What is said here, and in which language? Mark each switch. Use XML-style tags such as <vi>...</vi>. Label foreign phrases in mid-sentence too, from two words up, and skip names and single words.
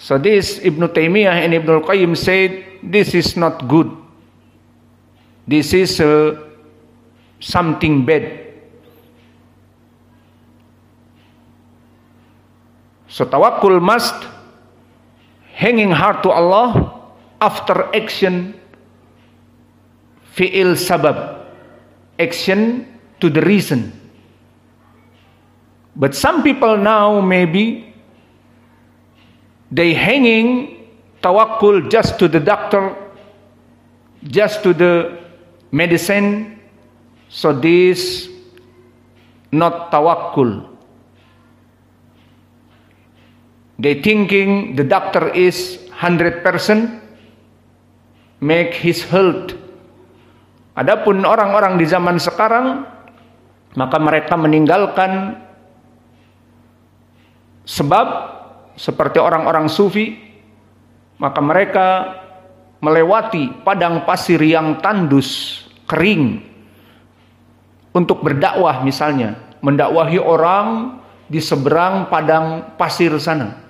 <en>So this Ibn Taymiyah and Ibn Al-Qayyim said, this is not good. This is something bad. So tawakkul must hanging hard to Allah after action,</en> <ar>فعل سبب,</ar> <en>action to the reason. But some people now maybe they hanging tawakkul just to the doctor, just to the medicine. So this not tawakkul. They thinking the doctor is 100% make his health.</en> <id>Adapun orang-orang di zaman sekarang, maka mereka meninggalkan sebab seperti orang-orang sufi, maka mereka melewati padang pasir yang tandus, kering untuk berdakwah, misalnya mendakwahi orang di seberang padang pasir sana.</id>